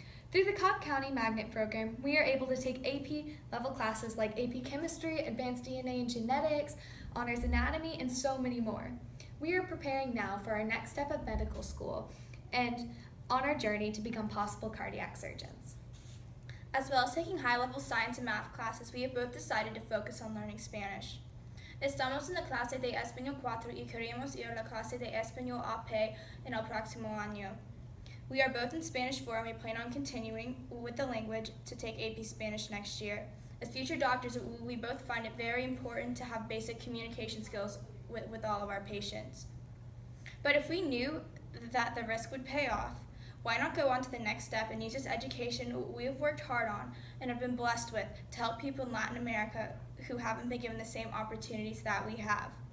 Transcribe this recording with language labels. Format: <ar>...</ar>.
<en>Through the Cobb County Magnet Program, we are able to take AP-level classes like AP Chemistry, Advanced DNA and Genetics, Honors Anatomy, and so many more. We are preparing now for our next step of medical school and on our journey to become possible cardiac surgeons. As well as taking high-level science and math classes, we have both decided to focus on learning Spanish.</en> <es>Estamos en la clase de Español 4 y queremos ir a la clase de Español AP en el próximo año.</es> <en>We are both in Spanish 4 and we plan on continuing with the language to take AP Spanish next year. As future doctors, we both find it very important to have basic communication skills with all of our patients. But if we knew that the risk would pay off, why not go on to the next step and use this education we have worked hard on and have been blessed with to help people in Latin America who haven't been given the same opportunities that we have?</en>